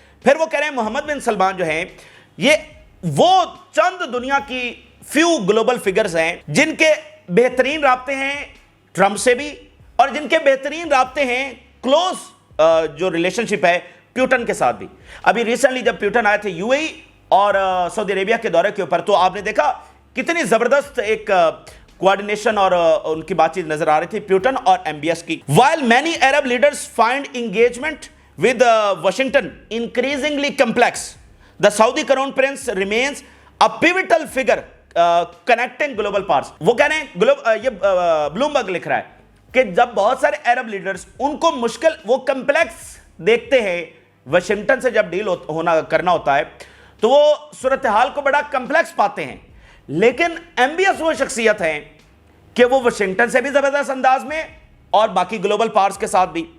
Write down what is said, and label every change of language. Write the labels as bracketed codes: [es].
[ur] پھر وہ کہہ رہے ہیں محمد بن سلمان جو ہیں یہ وہ چند دنیا کی فیو گلوبل فگرز ہیں جن کے بہترین رابطے ہیں ٹرمپ سے بھی, اور جن کے بہترین رابطے ہیں کلوز جو ریلیشن شپ ہے پیوٹن کے ساتھ بھی. ابھی ریسنٹلی جب پیوٹن آئے تھے یو اے اور سعودی عربیہ کے دورے کے اوپر, تو آپ نے دیکھا کتنی زبردست ایک کوارڈینیشن اور ان کی بات چیت نظر آ رہی تھی پیوٹن اور ایم بی ایس کی. [en] While many Arab leaders find engagement with Washington increasingly complex, the Saudi Crown Prince remains a pivotal figure connecting global powers. [ur] وہ کہہ رہے ہیں, یہ بلومبرگ لکھ رہا ہے کہ جب بہت سارے عرب لیڈرز ان کو مشکل, وہ کمپلیکس دیکھتے ہیں, واشنگٹن سے جب ڈیل کرنا ہوتا ہے تو وہ صورتحال کو بڑا کمپلیکس پاتے ہیں لیکن MBS وہ شخصیت ہیں کہ وہ واشنگٹن سے بھی زبردست انداز میں اور باقی گلوبل پاورز کے ساتھ بھی.